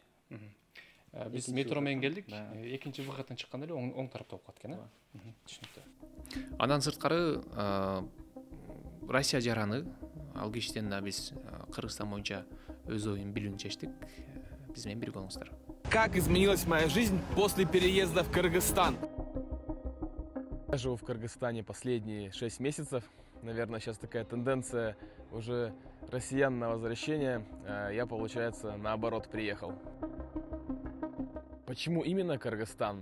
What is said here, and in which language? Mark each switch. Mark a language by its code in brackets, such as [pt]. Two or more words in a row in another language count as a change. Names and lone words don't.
[ky] Биз метро менен келдик. Экинчи выходтон чыкканда эле оң тарапта болуп калат экен, э? Түшүнүктүү. Андан сырткары Россия жараны, ал кишиден да биз Кыргызстан боюнча өз оюн билүүнү чечтик. Биз менен бирге болуңуздар. [ru] Как изменилась моя жизнь после переезда в Кыргызстан? Я живу в Кыргызстане последние 6 месяцев. Наверное, сейчас такая тенденция уже россиян на возвращение. Я, получается, наоборот приехал. Почему именно Кыргызстан?